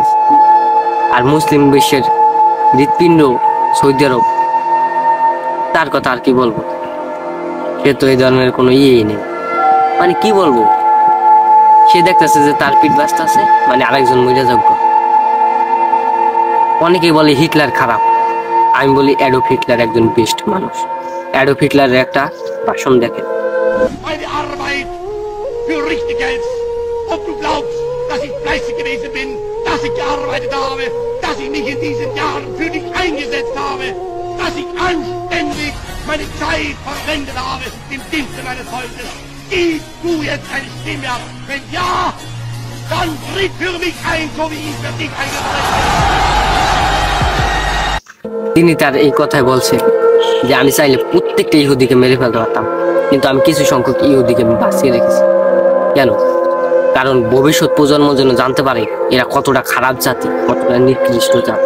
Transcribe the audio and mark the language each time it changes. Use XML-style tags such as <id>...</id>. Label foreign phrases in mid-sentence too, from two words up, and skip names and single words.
<bn>আর মুসলিম বিশ্বের হৃৎপিণ্ড সৌদি আরব, তার কথা আর কি বলবো, সে তো এই ধরনের কোনো ইয়েই নেই। মানে কি বলবো, সে দেখতেছে যে তার পিঠ ব্যস্ত আছে, মানে আরেকজন মহিলাযোগ্য। অনেকেই বলে হিটলার খারাপ, আমি বলি অ্যাডলফ হিটলার একজন বেস্ট মানুষ। অ্যাডলফ হিটলারের একটা ভাষণ দেখেন।</bn> <de>Für richtig hältst, ob du glaubst, dass ich fleißig gewesen bin, dass ich gearbeitet habe, dass ich mich in diesen Jahren für dich eingesetzt habe, dass ich anständig meine Zeit verwendet habe im Dienste meines Volkes. Gibst du jetzt eine Stimme ab? Wenn ja, dann tritt für mich ein, so wie ich für dich eingetreten bin.</de> <bn>তিনি তার এই কথাই বলছে যে আমি চাইলে প্রত্যেকটা ইহুদিকে মেরে ফেলতে পারতাম, কিন্তু আমি কিছু সংখ্যক ইহুদিকে বাঁচিয়ে রেখেছি। কেন? কারণ ভবিষ্যৎ প্রজন্ম যেন জানতে পারে এরা কতটা খারাপ জাতি, কতটা নিকৃষ্ট জাতি।</bn>